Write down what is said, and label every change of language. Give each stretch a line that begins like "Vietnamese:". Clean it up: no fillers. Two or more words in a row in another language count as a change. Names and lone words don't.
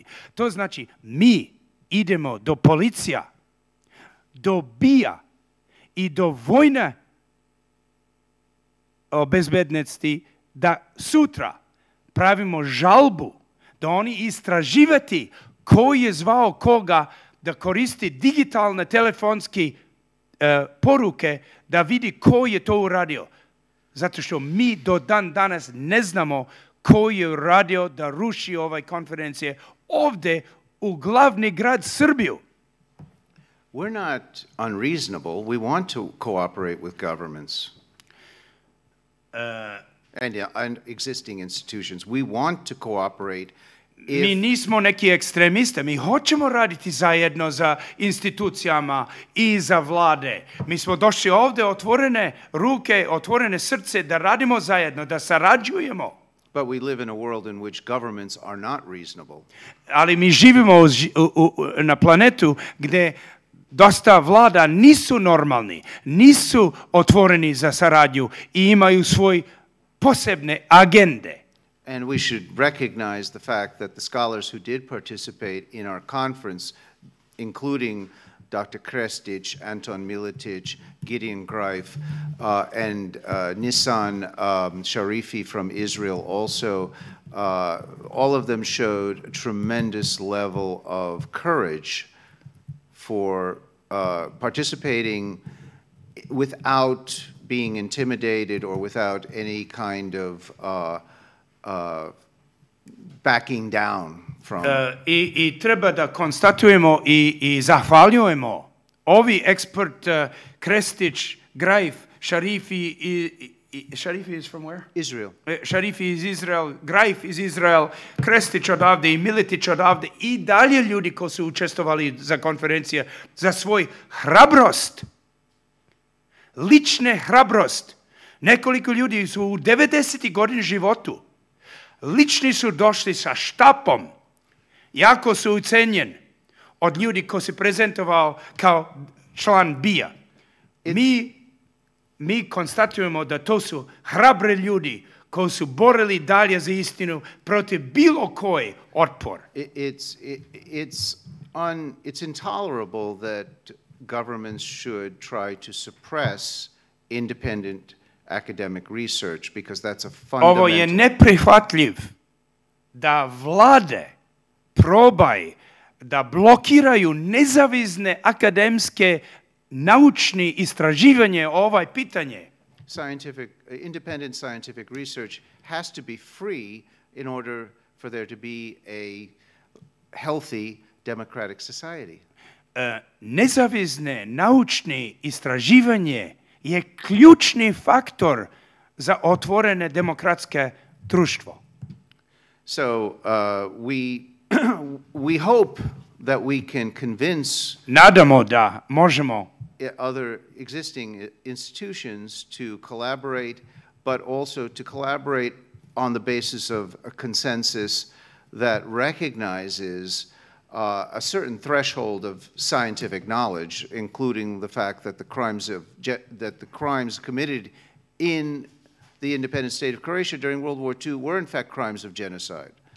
Serbian: To znači mi idemo do policija, do BIA i do vojne bezbednosti da sutra pravimo žalbu da oni istraživati ko je zvao koga da koristi digitalne telefonske poruke da vidi ko je to uradio. Zato što mi do dan danas ne znamo ko je uradio da ruši ovaj konferencije ovde u glavni grad Srbiju.
English: We're not unreasonable. We want to cooperate with governments and existing institutions. We want to cooperate.
Serbian: Mi nismo neki ekstremiste, mi hoćemo raditi zajedno za institucijama i za vlade. Mi smo došli ovde otvorene ruke, otvorene srce da radimo zajedno, da sarađujemo.
English: But we live in a world in which governments are not reasonable.
Serbian: Ali mi živimo na planetu gde dosta vlada nisu normalni, nisu otvoreni za saradnju i imaju svoj posebne agende.
English: And we should recognize the fact that the scholars who did participate in our conference, including Dr. Krestić, Anton Miletić, Gideona Grajfa, and Nissan Sharifi from Israel also, all of them showed a tremendous level of courage for participating without being intimidated or without any kind of backing down from.
Serbian: I treba da konstatujemo i zahvaljujemo ovi ekspert Krestić, Grajf, Sharifi Sharifi
English: is from where?
Serbian: Israel. Sharifi iz Izrael, Grajf iz Izrael, Krestić odavde i Miletić odavde i dalje ljudi koji su učestvovali za konferencije za svoj hrabrost. Lične hrabrost. Nekoliko ljudi su u 90. godini životu. Lični su došli sa štapom. Jako su ucenjen od ljudi koji se prezentovao kao član BIA. Mi konstatujemo da to su hrabre ljudi koji su borili dalje za istinu protiv bilo koji otpor.
English: It's intolerable that governments should try to suppress independent academic research because that's a fundamental.
Serbian: Ovo je neprihvatljiv da vlade probaju da blokiraju nezavisne akademske naučni istraživanje ovaj pitanje.
English: Independent scientific research has to be free in order for there to be a healthy democratic society.
Serbian: Nezavisne naučni istraživanje je ključni faktor za otvorene demokratske društvo.
English: So we hope that we can convince
Serbian: nadamo da možemo
English: other existing institutions to collaborate, but also to collaborate on the basis of a consensus that recognizes a certain threshold of scientific knowledge, including the fact that the crimes committed in the independent state of Croatia during World War II were in fact crimes of genocide.